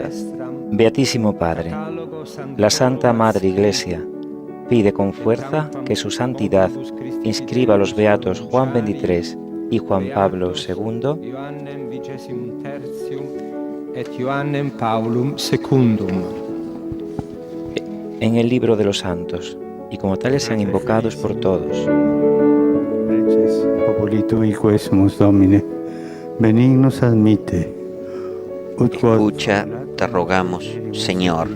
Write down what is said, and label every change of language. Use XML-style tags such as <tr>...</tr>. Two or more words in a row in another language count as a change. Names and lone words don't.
<es>Beatísimo Padre, la Santa Madre Iglesia pide con fuerza que su santidad inscriba a los beatos Juan XXIII y Juan Pablo II en el libro de los santos, y como tales sean invocados por todos.</es> <la>Populi tui quesumus, Domine, benignos admite.</la> <es>Escucha, te rogamos, Señor.</es>